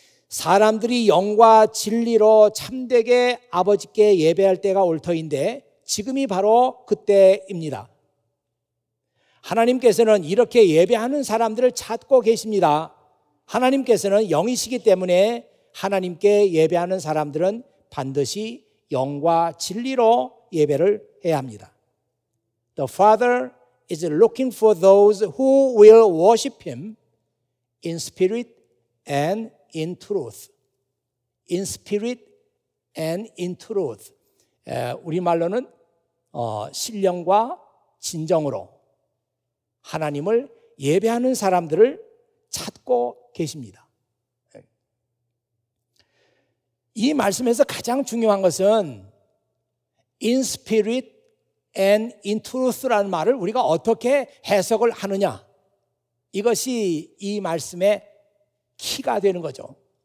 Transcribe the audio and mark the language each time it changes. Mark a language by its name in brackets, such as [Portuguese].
[Korean] 사람들이 영과 진리로 참되게 아버지께 예배할 때가 올 터인데 지금이 바로 그때입니다. 하나님께서는 이렇게 예배하는 사람들을 찾고 계십니다. 하나님께서는 영이시기 때문에 하나님께 예배하는 사람들은 반드시 영과 진리로 예배를 해야 합니다. [English] The Father is looking for those who will worship Him in spirit and in truth. In spirit and in truth. [Korean] 우리말로는 신령과 진정으로 하나님을 예배하는 사람들을 찾고 계십니다. 이 말씀에서 가장 중요한 것은 [English] in spirit and in truth [Korean] 라는 말을 우리가 어떻게 해석을 하느냐, 이것이 이 말씀의 키가 되는 거죠.